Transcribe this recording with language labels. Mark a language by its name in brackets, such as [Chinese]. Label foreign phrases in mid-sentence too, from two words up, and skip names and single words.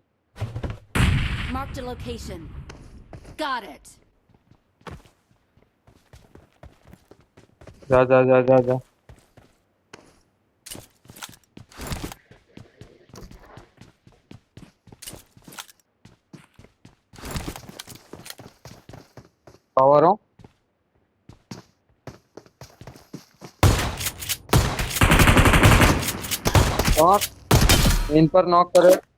[English] Marked a location. Got it. [Gujarati] જા. પાવર હો. [Hindi] मेन पर नॉक करे.